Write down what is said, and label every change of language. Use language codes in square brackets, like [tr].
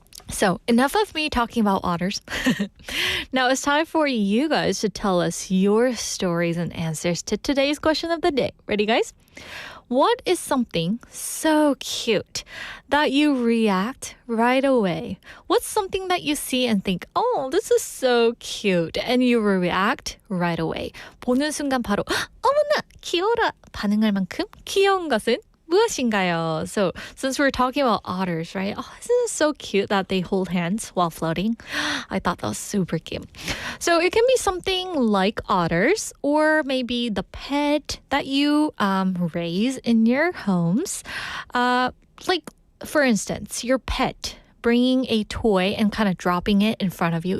[en] So enough of me talking about otters. Now it's time for you guys to tell us your stories and answers to today's question of the day. Ready, guys? What is something so cute that you react right away? What's something that you see and think, oh, this is so cute, and you react right away? [ko] 보는 순간 바로 어머나 귀여워라 반응할 만큼 귀여운 것은 무엇인가요? [en] So since we're talking about otters, right? Oh, isn't it so cute that they hold hands while floating? I thought that was super cute. So it can be something like otters, or maybe the pet that you raise in your homes. Like, for instance, your pet bringing a toy and kind of dropping it in front of you.